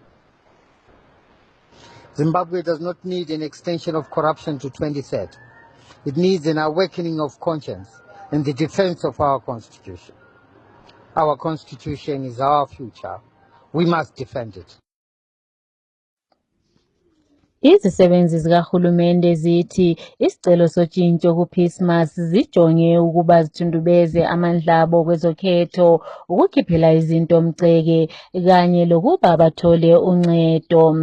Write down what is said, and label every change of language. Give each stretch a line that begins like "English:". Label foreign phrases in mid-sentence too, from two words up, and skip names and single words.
English: Zimbabwe does not need an extension of corruption to 2030. It needs an awakening of conscience and the defense of our constitution. Our constitution is our future. We must defend it.
North Ndebele: Izisebenzi zikahulumende zithi isicelo sotshintsho ku-Peacemas zijonge ukuba zithundubeze amandla abo kwezokhetho, ukukhiphela izinto mceke kanye lokuba bathole uncedo.